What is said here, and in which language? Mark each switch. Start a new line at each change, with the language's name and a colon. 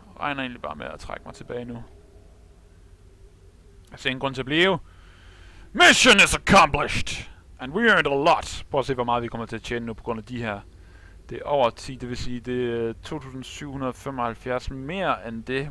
Danish: Regner egentlig bare med at trække mig tilbage nu. Jeg ser ingen grund til at blive.
English: Mission is accomplished! And we earned a lot.
Danish: Prøv at se, hvor meget vi kommer til at tjene nu på grund af de her. Det er over 10, det vil sige, det er 2.775 mere end det.